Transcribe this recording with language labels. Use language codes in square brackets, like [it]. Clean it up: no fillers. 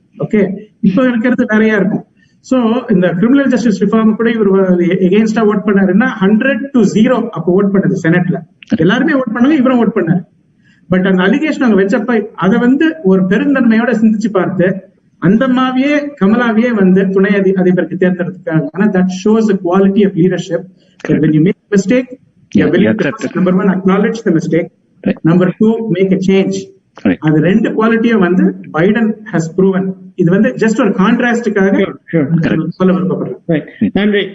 [ta] Okay, இப்ப இருக்கிறது வேறையா இருக்கும். சோ இந்த கிரிமினல் ஜஸ்டிஸ் ரிஃபார்ம் கூட இவர் எகெயின்ஸ்டா ஓட் பண்ணாருன்னா 100-0 அப்ப ஓட் பண்ணது செனட்ல. எல்லாருமே ஓட் பண்ணாங்க, இவரும் ஓட் பண்ணாரு. பட் அந்த அலிகேஷன் அவங்க வச்சப்ப அதை ஒரு பெருந்தன்மையோட சிந்திச்சு பார்த்து அந்த மாவியே கமலாவையே துணை அதிபருக்கு தேர்ந்தெடுத்துக்காங்க. [en] ஆனா that shows a quality of leadership. When you make a mistake, you are willing to number 1 acknowledge the mistake, number 2 make a change. [ta] அது 2 குவாலிட்டியும் பைடன் [en] has proven. [ta] இது ஜஸ்ட் ஒரு கான்ட்ராஸ்டுக்காக சொல்ல விருப்பப்படுறேன்.